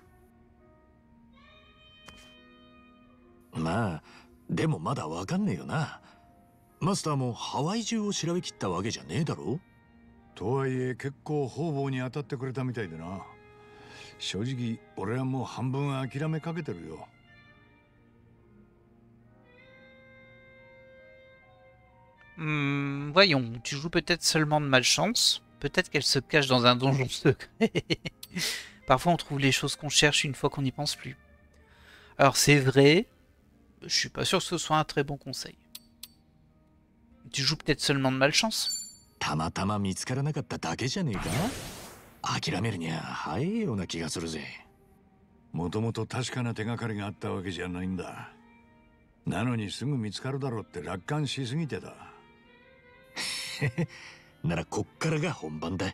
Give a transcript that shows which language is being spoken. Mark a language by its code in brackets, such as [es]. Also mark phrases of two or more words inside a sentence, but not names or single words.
[ja] まあ、でもまだわかんねえよな。マスターもハワイ中を調べきったわけじゃねえだろ？とはいえ結構方々に当たってくれたみたいでな。正直俺はもう半分諦めかけてるよ。 [fr] Voyons, tu joues peut-être seulement de malchance. Peut-être qu'elle se cache dans un donjon secret. Parfois on trouve les choses qu'on cherche une fois qu'on n'y pense plus. Alors c'est vrai, je suis pas sûr que ce soit un très bon conseil. Tu joues peut-être seulement de malchance. [ja] たまたま見つからなかっただけじゃねえか？諦めるには早いような気がするぜ。もともと確かな手がかりがあったわけじゃないんだ。なのにすぐ見つかるだろうって楽観しすぎてた。ならこっからが本番だ。